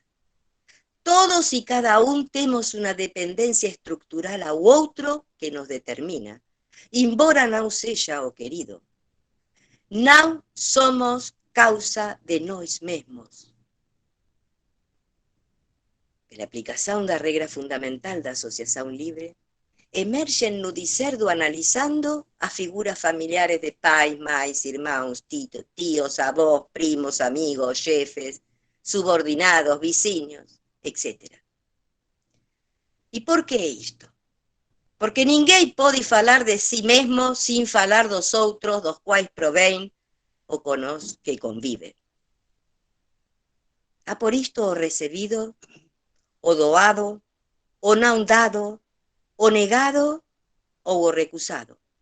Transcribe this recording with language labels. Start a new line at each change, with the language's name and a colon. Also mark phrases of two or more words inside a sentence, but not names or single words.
Galician: Todos e cada un temos unha dependencia estructural ao outro que nos determina, embora non sexa o querido. Non somos causa de nós mesmos. Pela aplicación da regra fundamental da asociación libre, emergen no dicer do analizando as figuras familiares de pais,
Portuguese: mães, irmãos,
Galician: tíos, avós, primos, amigos, chefes, subordinados, vizinhos, etc. E por que isto? Porque
Portuguese: ninguém pode falar de si mesmo
Galician: sin falar dos outros dos quais provén ou con os que convive.
Portuguese: Há por isto o recebido, o doado, o non dado, o negado ou o recusado.